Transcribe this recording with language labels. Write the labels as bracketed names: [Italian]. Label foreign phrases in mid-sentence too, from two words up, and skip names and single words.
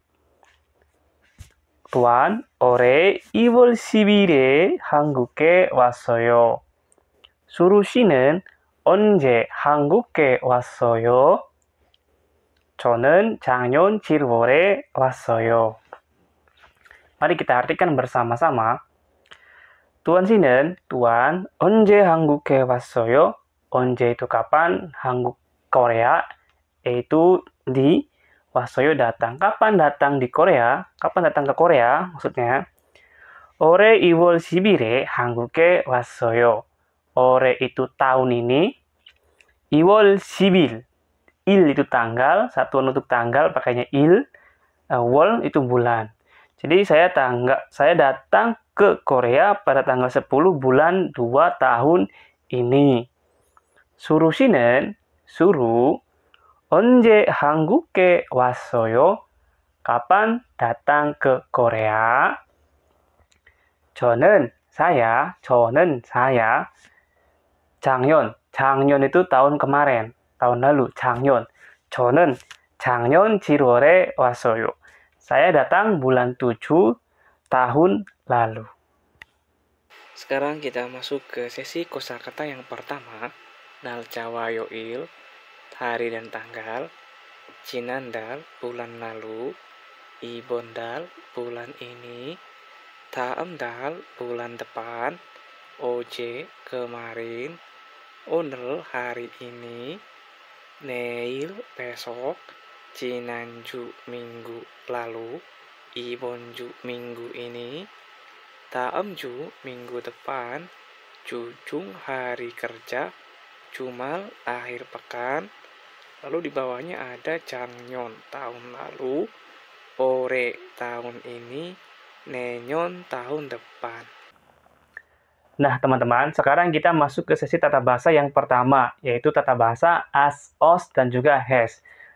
[Korean] tuan, 올해 2월 10일에 한국에 왔어요. 수루 씨는 언제 한국에 왔어요? 저는 작년 7월에 왔어요. [Indonesian] Mari kita artikan bersama-sama. [Korean] tuan 씨는, tuan, 언제 한국에 왔어요? [Indonesian] 언제 itu kapan, 한국 Korea, yaitu di, 왔어요 datang. Kapan datang di Korea? Kapan datang ke Korea? Maksudnya, [Korean] 올해 2월 10일에 한국에 왔어요. [Indonesian] 올해 itu tahun ini. [Korean] 2월 10일. [Indonesian] il itu tanggal, satuan untuk tanggal pakainya il. 월 itu bulan. Jadi saya datang ke Korea pada tanggal 10 bulan 2 tahun ini. [Korean] 수루 씨는, 수루, 언제 한국에 왔어요? [Indonesian] Kapan datang ke Korea? 저는 saya, 작년 itu tahun kemarin, tahun lalu, [Korean] 작년. 저는 작년 7월에 왔어요. [Indonesian] Saya datang bulan 7 tahun lalu. Sekarang kita masuk ke sesi kosakata yang pertama. [Korean] 날짜와 요일, [Indonesian] hari dan tanggal. 지난달, bulan lalu. [Korean] 이번 달, [Indonesian] bulan ini. [Korean] 다음 달, [Indonesian] bulan depan. 어제, kemarin. 오늘, hari ini. 내일, besok. 지난주, minggu lalu. [Korean] 이번 주, [Indonesian] minggu ini. [Korean] 다음 주, [Indonesian] minggu depan. 주중, hari kerja. Jumal, akhir pekan. Lalu di bawahnya ada 작년, tahun lalu. 올해, tahun ini. 내년, tahun depan. Nah, teman-teman, sekarang kita masuk ke sesi tata bahasa yang pertama, yaitu tata bahasa as, os, dan juga has.